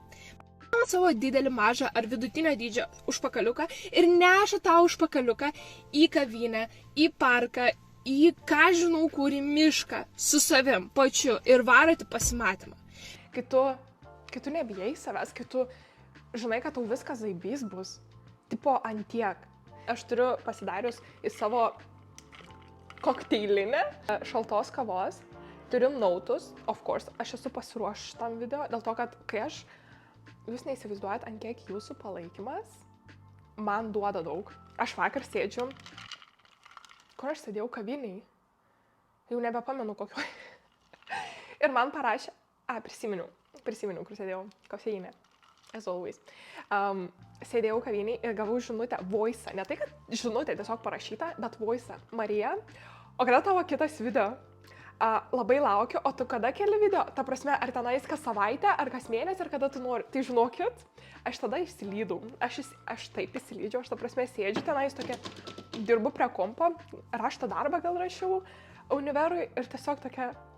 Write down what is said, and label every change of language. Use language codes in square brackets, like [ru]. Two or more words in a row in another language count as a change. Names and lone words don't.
[lt] Savo didelį, mažą ar vidutinio dydžio užpakaliuką ir neša tą užpakaliuką į kavinę, į parką, į ką žinau kur, į mišką, su savim, pačiu ir varote pasimatymą. Kai tu nebijai savęs, kai tu žinai, kad tau viskas zaibys bus, tipo antiek. Aš turiu pasidarius į savo kokteilinę šaltos kavos. Turiu nautus, [en] of course, [lt] aš esu pasiruošus šitam video, dėl to, kad jūs neįsivaizduojat, ant kiek jūsų palaikymas man duoda daug. Aš vakar sėdžiu, kur aš sėdėjau kaviniai, jau nebepamenu kokioj. Ir man parašė, prisiminiau, kur sėdėjau, kofeinė, [en] as always. [lt] Sėdėjau kaviniai ir gavau žinutę, voice, ne tai, kad žinutė tiesiog parašyta, bet voice, Marija, o kada tavo kitas video? Labai laukiu, o tu kada keli video? Ta prasme, ar tenais kas savaitę, ar kas mėnesį, ar kada tu nori? Tai žinokit, aš tada išsilydau. Aš taip išsilydžiau, aš ta prasme sėdžiu tenais tokia, dirbu prie kompo, rašto darbą gal rašiau univerui ir tiesiog tokia...